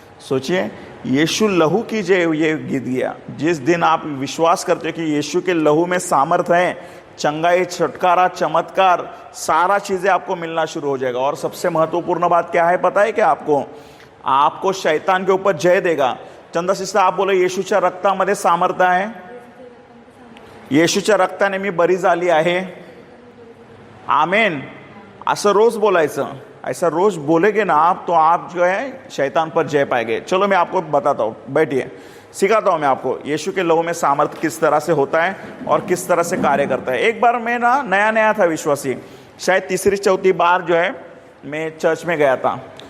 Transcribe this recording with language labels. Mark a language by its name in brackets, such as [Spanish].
[Hindi] सोचिए यीशु लहू की जय, ये गीत गया। जिस दिन आप विश्वास करते हो कि यीशु के लहू में सामर्थ है, चंगाई, छुटकारा, चमत्कार, सारा चीजें आपको मिलना शुरू हो जाएगा। और सबसे महत्वपूर्ण बात क्या है पता है क्या आपको? आपको शैतान के ऊपर जय देगा। [Marathi] चंदा सिस्टर आप बोलो येशूच्या रक्तामध्ये सामर्थ्य आहे, येशूच्या रक्ताने मी बरी झाली आहे। आमेन। असं रोज बोलायचं, [Hindi] ऐसा रोज बोलेगे ना आप, तो आप जो है शैतान पर जय पाएंगे। चलो मैं आपको बताता हूँ, बैठिए, सिखाता हूँ मैं आपको यीशु के लहू में सामर्थ किस तरह से होता है और किस तरह से कार्य करता है। एक बार मैं ना नया था विश्वासी, शायद तीसरी चौथी बार जो है मैं चर्च में गया था।